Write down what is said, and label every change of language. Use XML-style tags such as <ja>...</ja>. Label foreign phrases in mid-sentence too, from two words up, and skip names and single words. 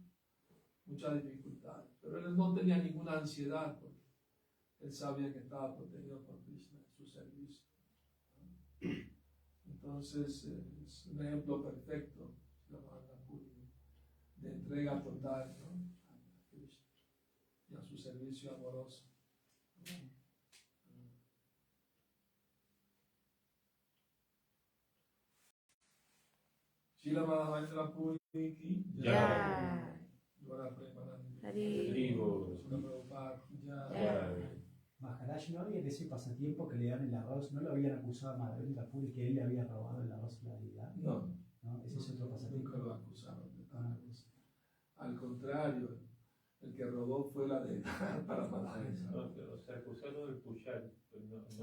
<es>Muchas dificultades, pero él no tenía ninguna ansiedad porque él sabía que estaba protegido por Krishna en su servicio. Entonces es un ejemplo perfecto de entrega total, ¿no?, a Krishna y a su servicio amoroso.</es> <hi>Srila Madhavendra Puri ki Jai.</hi> <bn>Dwara Premanandi. Hari.</bn> <hi>Srila Prabhupada ki jai. Jai.</hi> <es>Maharaj, ¿no había de ese pasatiempo que le dan el arroz? ¿No lo habían acusado a Madhavendra Puri que él le había robado el arroz a la deidad? No, ¿No? Ese es otro pasatiempo. nunca lo acusaron de tal cosa. Al contrario, el que robó fue la deidad para Madhavendra. No, o sea, acusaron del Pujari, pero no,</es>